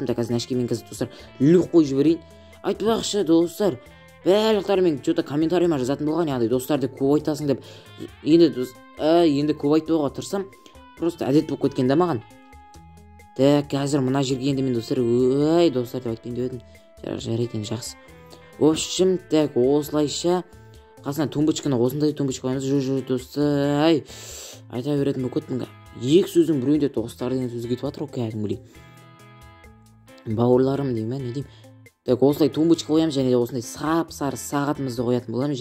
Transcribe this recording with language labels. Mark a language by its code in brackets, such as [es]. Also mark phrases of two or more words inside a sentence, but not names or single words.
[kk] Так, қазір нәшкемен қазір достар люк қойып жіберейін. Айтпақшы достар, барлықтары мен что-то комментарийма жазатын болған, яғни достарды көп айтасың деп. Енді көп айтпауға тырысам, просто әдет болып кеткен да маған. Так, қазір мына жерге енді мен достар, достар деп айтпайын деп едім. Жарайды, енді жақсы. [ru] В общем, так, [kk] осылайша қасына тумбочканы, осындай тумбочка қоймыз. Жоқ, достар, айта беретін болып кеттім. Екі сөздің біреуінде достар деген сөз кетіп жатыр, кәдімгідей. Бауырларым деймін, не деймін. Так, осылай тумбочка қоямыз, және де осындай сап-сары сағатымызды қоятын боламыз.